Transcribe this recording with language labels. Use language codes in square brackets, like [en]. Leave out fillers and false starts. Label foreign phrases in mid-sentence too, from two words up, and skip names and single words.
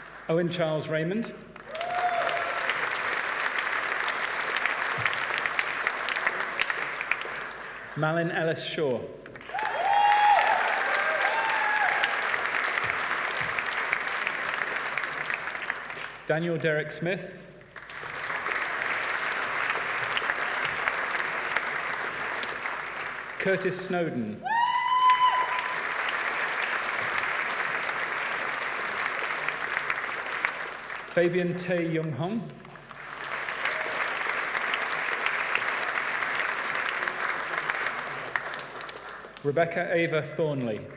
[en] Owen Charles Raymond. Malin Ellis Shaw. Daniel Derek Smith. Curtis Snowden. Fabian Tae Young Hong. Rebecca Ava Thornley.